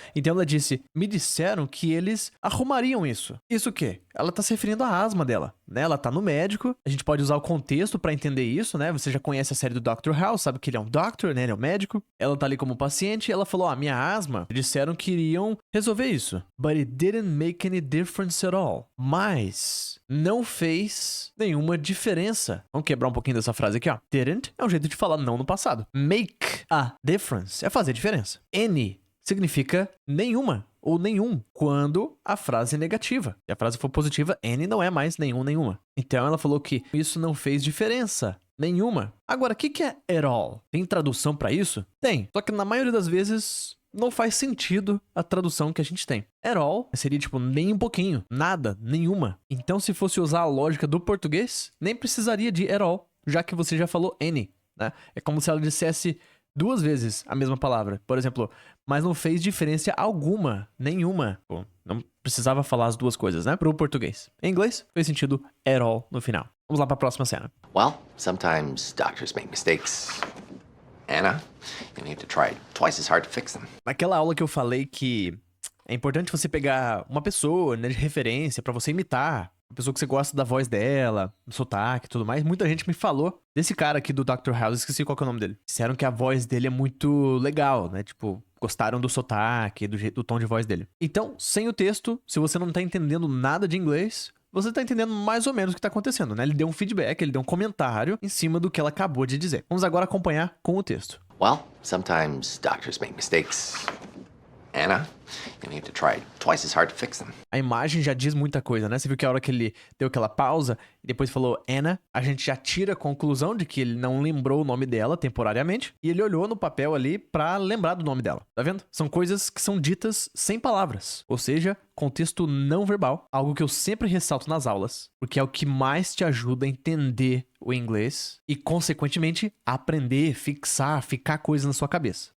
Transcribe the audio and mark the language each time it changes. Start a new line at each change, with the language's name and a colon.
Portuguese: Então ela disse, me disseram que eles arrumariam isso. Isso o quê? Ela tá se referindo à asma dela, né? Ela tá no médico, a gente pode usar o contexto pra entender isso, né? Você já conhece a série do Dr. House, sabe que ele é um doctor, né? Ele é um médico. Ela tá ali como paciente e ela falou, minha asma, disseram que iriam resolver isso.
English: But it didn't make any difference at all.
Portuguese: Mas não fez nenhuma diferença. Vamos quebrar um pouquinho dessa frase aqui, ó. Didn't é um jeito de falar não no passado. Make a difference é fazer diferença. Any significa nenhuma ou nenhum quando a frase é negativa. Se a frase for positiva, any não é mais nenhum, nenhuma. Então ela falou que isso não fez diferença nenhuma. Agora, o que é at all? Tem tradução pra isso? Tem. Só que na maioria das vezes não faz sentido a tradução que a gente tem. At all seria tipo nem um pouquinho, nada, nenhuma. Então se fosse usar a lógica do português, nem precisaria de at all, já que você já falou any, né? É como se ela dissesse duas vezes a mesma palavra. Por exemplo, mas não fez diferença alguma, nenhuma. Pô, não precisava falar as duas coisas, né? Pro português. Em inglês, fez sentido at all no final. Vamos lá pra próxima cena.
English: Well, sometimes doctors make mistakes. Anna, you need to try twice as hard to fix them.
Portuguese: Naquela aula que eu falei que é importante você pegar uma pessoa, né, de referência pra você imitar, uma pessoa que você gosta da voz dela, do sotaque e tudo mais, muita gente me falou desse cara aqui do Dr. House, esqueci qual que é o nome dele. Disseram que a voz dele é muito legal, né? Tipo, gostaram do sotaque, do tom de voz dele. Então, sem o texto, se você não tá entendendo nada de inglês, você tá entendendo mais ou menos o que tá acontecendo, né? Ele deu um feedback, ele deu um comentário em cima do que ela acabou de dizer. Vamos agora acompanhar com o texto.
English: Well, sometimes doctors make mistakes. Anna, you need to try twice as hard to fix them.
Portuguese: A imagem já diz muita coisa, né? Você viu que a hora que ele deu aquela pausa e depois falou Anna, a gente já tira a conclusão de que ele não lembrou o nome dela temporariamente e ele olhou no papel ali pra lembrar do nome dela. Tá vendo? São coisas que são ditas sem palavras, ou seja, contexto não verbal, algo que eu sempre ressalto nas aulas, porque é o que mais te ajuda a entender o inglês e, consequentemente, aprender, fixar, ficar coisas na sua cabeça.